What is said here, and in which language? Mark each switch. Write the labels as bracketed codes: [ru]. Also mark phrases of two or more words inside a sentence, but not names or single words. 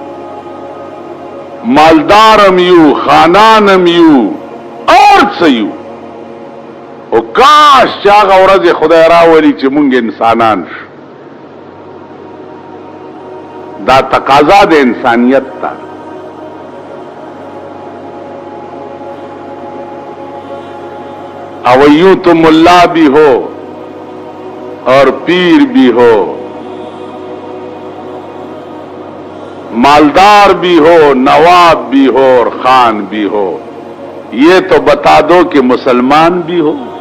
[ps] مالدارم یو خانانم یو ارث یو او کاش چاغه ورځ خدای راولي چې مونږ انسانان شو دا تقاضا د انسانیت تا [ur] او یوں تو ملا بھی ہو اور پیر بھی ہو مالدار بھی ہو نواب بھی ہو اور خان بھی ہو یہ تو بتا دو کہ مسلمان بھی ہو